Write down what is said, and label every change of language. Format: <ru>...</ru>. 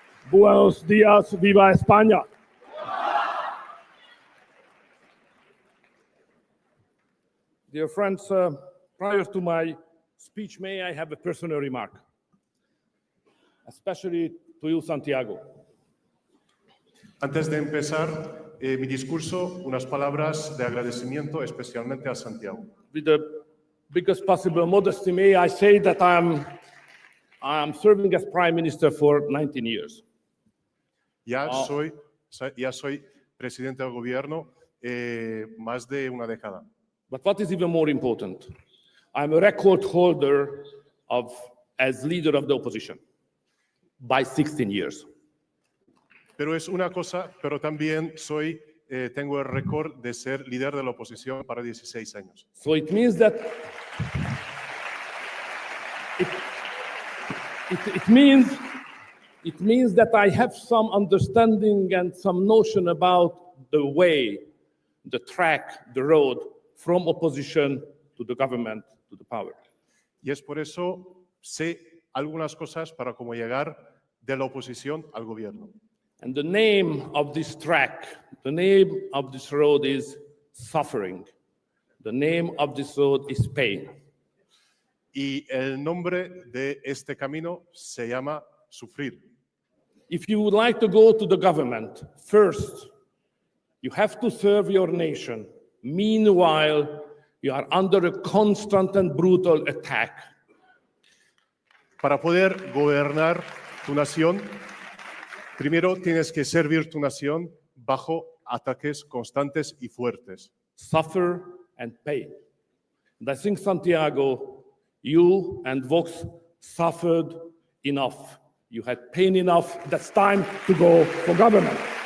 <es>Buenos días, viva España.</es> <en>Dear friends, prior to my speech, may I have a personal remark, especially to you, Santiago.</en> <es>Antes de empezar mi discurso, unas palabras de agradecimiento especialmente a Santiago.</es> <en>With the biggest possible modesty, may I say that I'm serving as Prime Minister for 19 years.</en> <es>Ya soy presidente del gobierno más de una década.</es> <en>But what is even more important, I'm a record holder as leader of the opposition by 16 years.</en> <es>Pero es una cosa, pero también tengo el récord de ser líder de la oposición para 16 años.</es> <en>So it means that it means that I have some understanding and some notion about the way, the track, the road from opposition to the government to the power.</en> <es>Y es por eso sé algunas cosas para cómo llegar de la oposición al gobierno.</es> <en>And the name of this track, the name of this road is suffering. The name of this road is pain.</en> <es>Y el nombre de este camino se llama sufrir.</es> <en>If you would like to go to the government, first, you have to serve your nation. Meanwhile, you are under a constant and brutal attack.</en> <es>Para poder gobernar tu nación, primero tienes que servir tu nación bajo ataques constantes y fuertes.</es> <en>Suffer and pay. And I think, Santiago, you and Vox suffered enough. You had pain enough. That's time to go for government.</en>